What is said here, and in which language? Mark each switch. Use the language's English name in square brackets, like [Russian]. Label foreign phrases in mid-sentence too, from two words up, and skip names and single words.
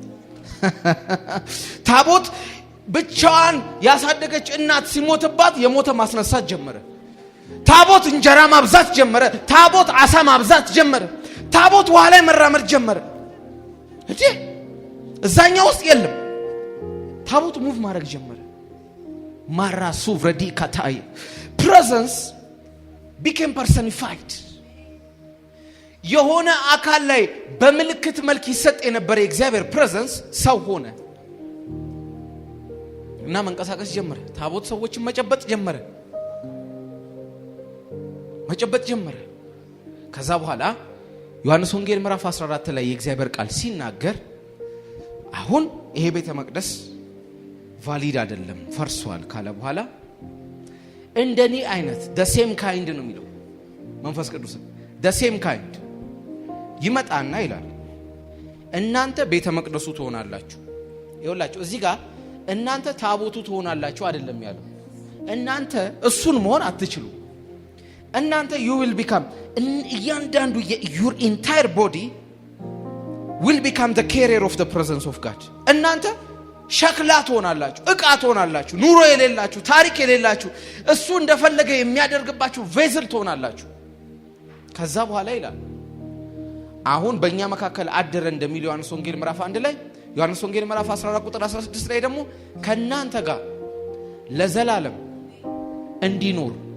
[Amharic] ታቦት ብቻዋን ያሳደገች እናት ሲሞትባት የሞተ ማስነሳት ጀመረ። ታቦት እንጀራ ማብዛት ጀመረ። ታቦት አሳ ማብዛት ጀመረ። ታቦት ውሃ ላይ መራመድ ጀመረ። እንዴ እዛኛው ውስጥ የለም። ታቦት ሙቭ ማድረግ ጀመረ። ማራሱ ረዲ ካታይ [English] presence became personified። [Amharic] የሆነ አካል ላይ በምልክት መልክ ይሰጥ የነበረ የእግዚአብሔር presence ሰው ሆነ እና መንቀሳቀስ ጀመረ። ታቦት ሰዎችን መጨበጥ ጀመረ። ከዛ በኋላ ዮሐንስ ወንጌል ምዕራፍ 14 ላይ የእግዚአብሔር ቃል ሲናገር አሁን ይሄ ቤተ መቅደስ ቫሊድ አይደለም ፈርሷል ካለ በኋላ እንደኔ አይነት [English] the same kind [Amharic] ነው የሚለው መንፈስ ቅዱስ [English] the same kind [Amharic] ይመጣና ይላል እናንተ ቤተ መቅደሱ ትሆናላችሁ። ይኸውላችሁ እዚህ ጋር እናንተ ታቦቱ ትሆናላችሁ አይደለም ያለው። እናንተ እሱን መሆን አትችሉ። እናንተ [English] you will become [Amharic] እያንዳንዱ [English] your entire body will become the carrier of the presence of God። [Amharic] እናንተ ሸክላ ትሆናላችሁ፣ ዕቃ ትሆናላችሁ፣ ኑሮ የሌላችሁ፣ ታሪክ የሌላችሁ፣ እሱ እንደፈለገ የሚያደርግባችሁ ቬዝል ትሆናላችሁ። ከዛ በኋላ ይላል አሁን በእኛ መካከል አደረ እንደሚል ዮሐንስ ወንጌል ምዕራፍ 1 ላይ ዮሐንስ ወንጌል ምዕራፍ 14 ቁጥር 16 ላይ ደግሞ ከናንተ ጋር ለዘላለም እንዲኖር